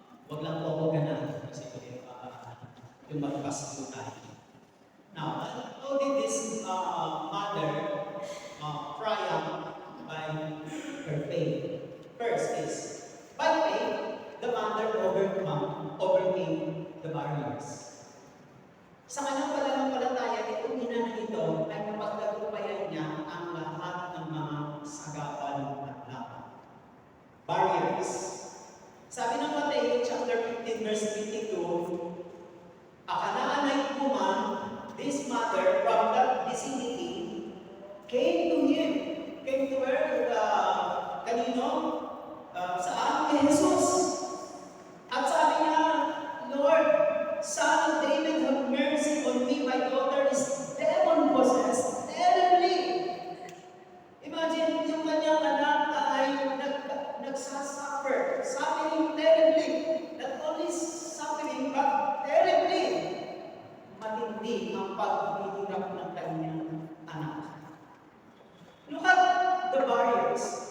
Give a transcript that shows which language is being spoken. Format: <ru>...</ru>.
<tl>Huwag lang po ako ganaan kasi lumagpas po tayo.</tl> <en>Now, how did this mother triumph by her faith? First is, by faith, the mother overcame the barriers.</en> <tl>Sa kanyang pananampalataya, itong ina na ito ay napagtagumpayan niya ang lahat ng mga sagapan at laban.</tl> <en>Barriers.</en> <tl>Sabi ng</tl> <en>Matthew chapter 15 verse 22, Akanaan woman, this mother from that vicinity, came to him. Came to where?</en> <tl>Kanino? Saan? Kay Jesus. At sabi niya,</tl> <en>Lord, Son of David, have mercy on me. My daughter is demon-possessed terribly.</en> <tl>Imagine, yung kanyang anak ay nagsasuffer.</tl> <en>Suffering terribly. Not only suffering, but terribly.</en> <tl>Matindi ang paghihirap ng kanyang anak.</tl> <en>Look at the barriers.</en>